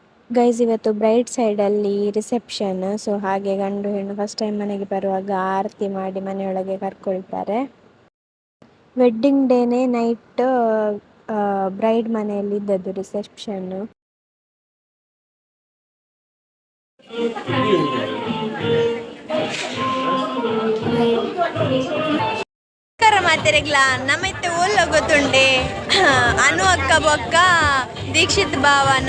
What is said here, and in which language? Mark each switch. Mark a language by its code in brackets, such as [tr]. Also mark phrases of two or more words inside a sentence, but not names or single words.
[kn] ಗೈಸ್ ಇವತ್ತು [en] bride side [kn] ರಿಸೆಪ್ಷನ್. ಸೊ ಹಾಗೆ ಗಂಡು ಹೆಣ್ಣು [en] first time [kn] ಮನೆಗೆ ಬರುವಾಗ ಆರತಿ ಮಾಡಿ ಮನೆಯೊಳಗೆ ಕರ್ಕೊಳ್ತಾರೆ. [en] wedding day night bride [kn] ಮನೆಯಲ್ಲಿ ಇದ್ದದ್ದು ರಿಸೆಪ್ಷನ್. [tcy] ಮಾತೆರೆಗ್ಲ ನಮ್ಮತ್ತೆ ಓಲ್ಲ ಗೊತ್ತುಂಡೆ ಅನು ಅಕ್ಕ ಬೊಕ್ಕ ದೀಕ್ಷಿತ್ ಭಾವನ